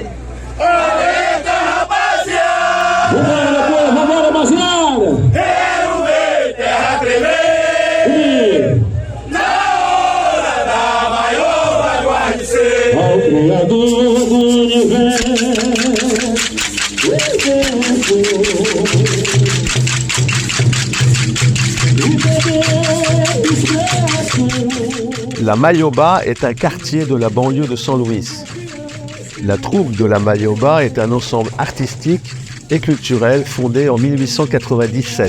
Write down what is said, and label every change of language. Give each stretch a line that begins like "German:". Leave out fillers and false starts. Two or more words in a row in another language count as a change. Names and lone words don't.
Portuguese: Alerta, rapaziada! Vambora, rapaziada! Quero ver terra tremer! Na hora da maior bagualice! Ao Criador do Universo!
French: La Maioba est un quartier de la banlieue de São Luís. La troupe de la Maioba est un ensemble artistique et culturel fondé en 1897.